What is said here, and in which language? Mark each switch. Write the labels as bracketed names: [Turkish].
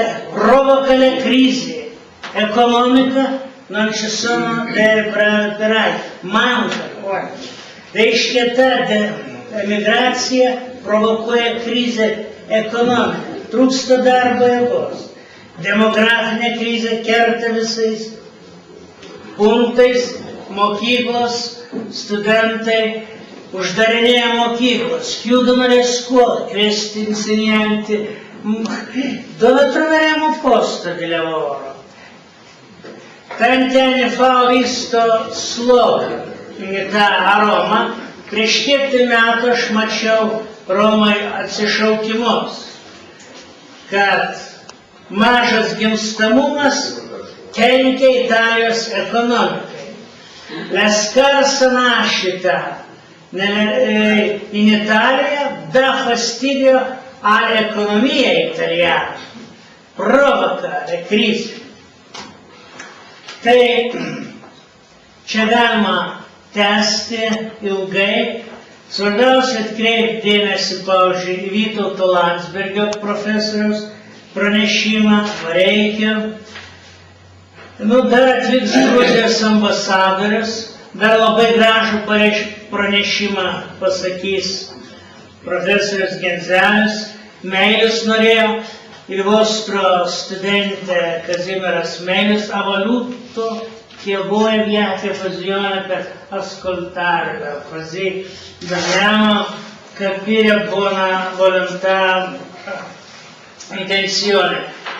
[Italian] Provoca le crisi economica, non ci sono dei operai, manca. [Lithuanian] Reiškia, ta emigracija provokuoja krizę ekonomiką, trūksta darbo jėgos. Demografinė krizė kerta visais punktais, mokyklos, studentai uždarinėja mokyklos, [Italian] chiudono le scuole, questi insegnanti dove troveremo posto di lavoro? Tanti anni fa ho visto slogan a Roma, [Lithuanian] prieš kiek metų aš mačiau Romai atsišaukimus, kad mažas gimstamumas kenkia Italijos ekonomikai. [Italian] La scarsa nascita in Italia dà fastidio all'economia italiana, provoca le crisi. [Lithuanian] Tai čia galima tęsti ilgai. Svarbiausia atkreipti dėmesį, pavyzdžiui, į Vytauto Landsbergio profesoriaus pranešimą, reikia. Dar atvyks Gruzijos ambasadorius, dar labai gražų pranešimą pasakys profesorius Genzelis. [Italian] Meilius norėjo, il vostro studente Kazimieras Meilius ha voluto che voi abbiate occasione per ascoltarlo, così dobbiamo capire buona volontà, intenzione.